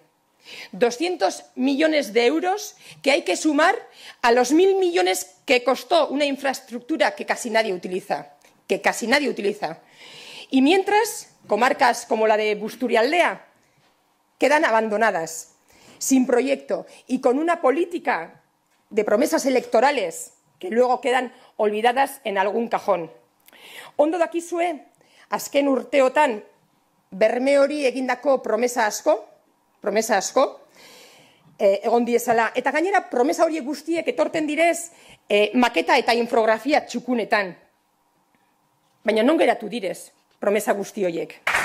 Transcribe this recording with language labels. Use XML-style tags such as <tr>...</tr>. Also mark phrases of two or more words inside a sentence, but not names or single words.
<es>200 millones de euros que hay que sumar a los 1.000 millones que costó una infraestructura que casi nadie utiliza. Y mientras, comarcas como la de Busturialdea quedan abandonadas, sin proyecto y con una política de promesas electorales que luego quedan olvidadas en algún cajón.</es> <eu>Ondo dakizue, azken urteotan berme hori egindako promesa asko, egon diezala, eta gainera promesa horiek guztiek etorten direz maketa eta infografia txukunetan. Baina non geratu direz promesa guzti horiek?</eu>